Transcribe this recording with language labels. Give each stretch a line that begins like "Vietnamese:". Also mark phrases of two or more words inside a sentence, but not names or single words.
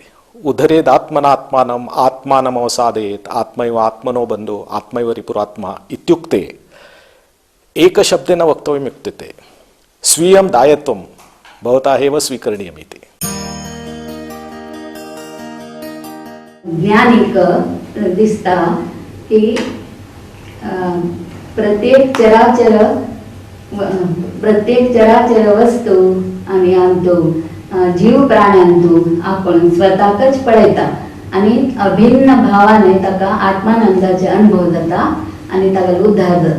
Sanskrit: उद्धरेदात्मनात्मानम् आत्मानमवसादयेत् आत्मैव आत्मनो बन्धो आत्मैव रिपुरात्मा इत्युक्ते एकशब्देन वक्तव्यमित्युक्ते स्वीयं दायित्वं भवतः एव स्वीकरणीयमिति.
Konkani: ज्ञानिक दिसता की प्रत्येक चराचर वस्तू आणि आमचो जीव प्राण्यांतू आपण स्वताकच पळयता आणि अभिन्न भावाने ताका आत्मानंदाचे अनुभव जाता आणि ताका उद्धार जाता.